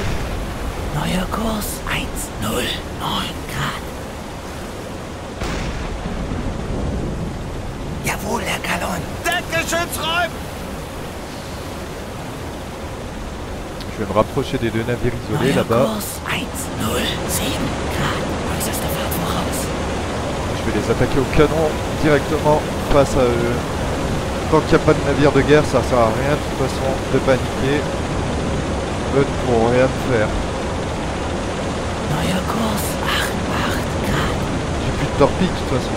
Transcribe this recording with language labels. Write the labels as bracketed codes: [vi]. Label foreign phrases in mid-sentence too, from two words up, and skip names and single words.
[de] Neuer Kurs 1,09 Grad. Jawohl, Herr Kalon. Deckgeschütz räumt! [fr] Je vais me rapprocher des 2 navires isolés [de] Neuer [fr] là-bas. [de] Kurs 1,07 Grad. Äußerste Fahrt voraus. [fr] Je vais les attaquer au canon directement. face à eux. Tant qu'il n'y a pas de navire de guerre, ça sert à rien de toute façon de paniquer. Eux ne pourront rien faire. [de] Neuer Kurs 88 Grad. [fr] J'ai plus de torpilles de toute façon.